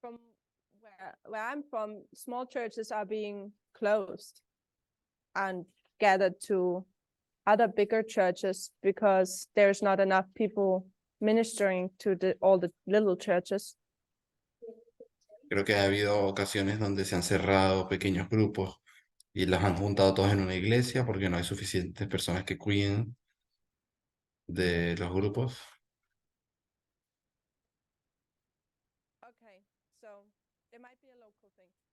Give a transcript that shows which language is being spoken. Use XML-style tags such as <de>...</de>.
<en>From where I'm from, small churches are being closed and gathered to other bigger churches because there's not enough people ministering to all the little churches.</en> <es>Creo que ha habido ocasiones donde se han cerrado pequeños grupos y los han juntado todos en una iglesia porque no hay suficientes personas que cuiden de los grupos.</es> <en>Okay, so there might be a local thing.</en>